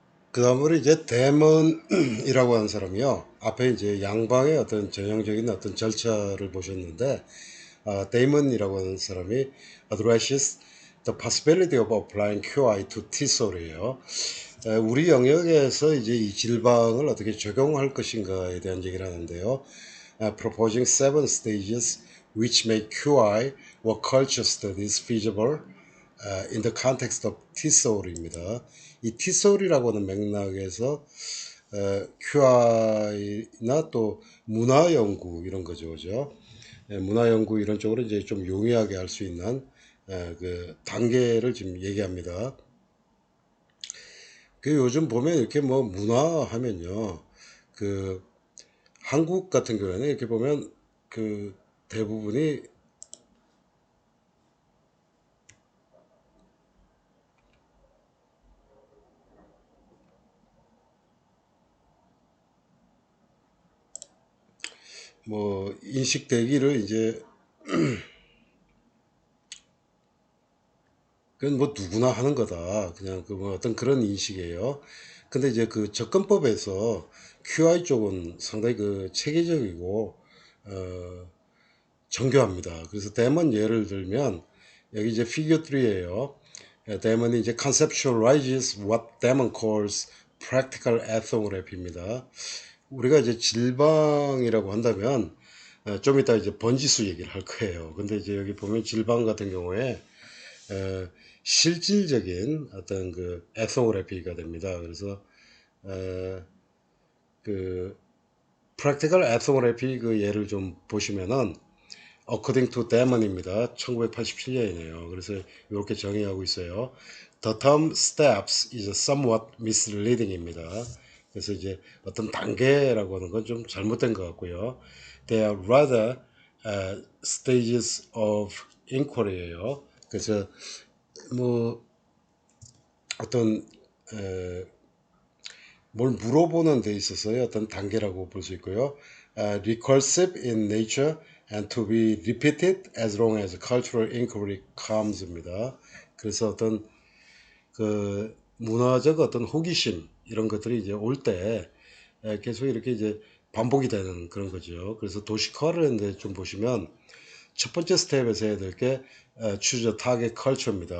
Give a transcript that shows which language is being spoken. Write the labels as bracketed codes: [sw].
[ko] 그 다음으로 이제 데몬이라고 하는 사람이요. 앞에 이제 양방의 어떤 전형적인 어떤 절차를 보셨는데, 데이먼이라고 하는 사람이 [en] addresses the possibility of applying QI to T-cell [ko] 이에요. 우리 영역에서 이제 이 질방을 어떻게 적용할 것인가에 대한 얘기를 하는데요. [en] Proposing 7 stages which make QI or culture studies feasible in the context of T-cell입니다. [ko] 이 T-cell이라고 하는 맥락에서 QI나 또 문화 연구 이런 거죠, 그죠? 문화 연구 이런 쪽으로 이제 좀 용이하게 할 수 있는 그 단계를 지금 얘기합니다. 그 요즘 보면 이렇게 뭐 문화 하면요, 그 한국 같은 경우에는 이렇게 보면 그 대부분이 뭐 인식되기를 이제 그건 뭐 누구나 하는 거다. 그냥 그 뭐 어떤 그런 인식이에요. 근데 이제 그 접근법에서 QI 쪽은 상당히 그 체계적이고 정교합니다. 그래서 데몬 예를 들면 여기 이제 피겨 3예요. 데몬이 이제 [en] conceptualizes what Damon calls practical ethnography입니다. [ko] 우리가 이제 질방이라고 한다면 좀 이따 이제 번지수 얘기를 할 거예요. 근데 이제 여기 보면 질방 같은 경우에 실질적인 어떤 그 에스노그래피가 됩니다. 그래서 그 프랙티컬 에스노그래피 그 예를 좀 보시면은 [en] According to Damon [ko] 입니다. 1987년이네요. 그래서 이렇게 정의하고 있어요. [en] The term steps is somewhat misleading입니다. [ko] 그래서 이제 어떤 단계라고 하는 건 좀 잘못된 것 같고요. [en] They are rather stages of inquiry예요. [ko] 그래서 뭐 어떤 뭘 물어보는 데 있어서의 어떤 단계라고 볼 수 있고요. [en] Recursive in nature and to be repeated as long as cultural inquiry comes입니다. [ko] 그래서 어떤 그 문화적 어떤 호기심 이런 것들이 이제 올 때 계속 이렇게 이제 반복이 되는 그런 거죠. 그래서 도시화를 좀 보시면 첫 번째 스텝에서 해야 될 게 [en] choose target culture [ko] 입니다.